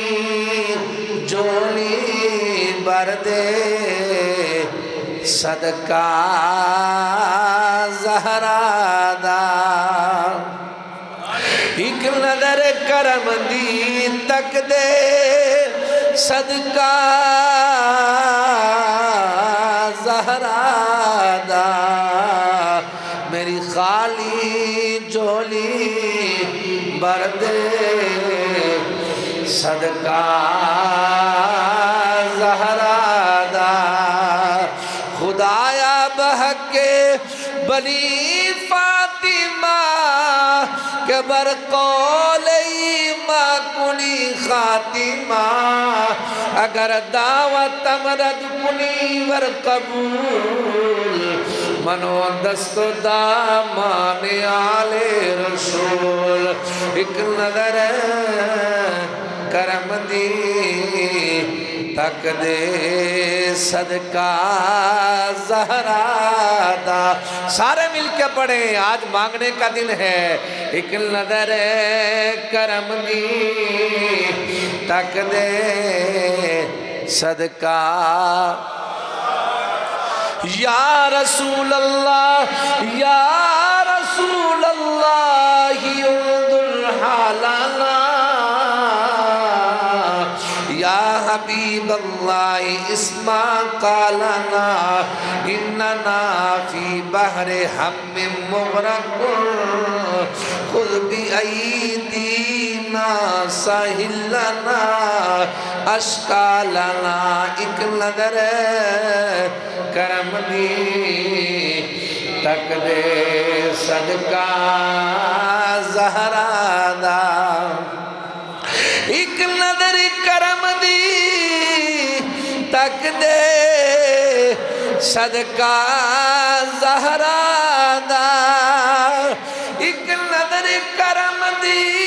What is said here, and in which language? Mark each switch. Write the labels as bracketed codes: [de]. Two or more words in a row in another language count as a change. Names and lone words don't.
[pa] جولی بر دے صدقہ زہرا دا، ایک نظر کرم دی تک دے صدقہ زہرا دا، میری خالی جولی بر دے صدقہ زہرا دا، [fa] خدایا بحق بنی فاطمہ کہ بر قول ایماں کنی خاتمہ، اگر دعوت مرد کنی ور قبول، منو دست دامان آل رسول، [pa] ایک نظر کرم دی تک دے صدقہ زہرا دا، سارے مل کے پڑھیں، [ur] آج مانگنے کا دن ہے۔ [pa] ایک نظر کرم دی تک دے صدقہ، [ar] یا رسول اللہ یا رسول اللہ انظر حالنا، یا حبیب اللہ اسمع قالنا، اننا فی بحر ہم مغرق، خذ بایدینا ساحلنا اشکالنا، [pa] ایک نظر کرم دی تک دے صدقہ زہرا دا، ایک نظر کرم دی تک دے صدقہ زہرا دا ایک نظر کرم دی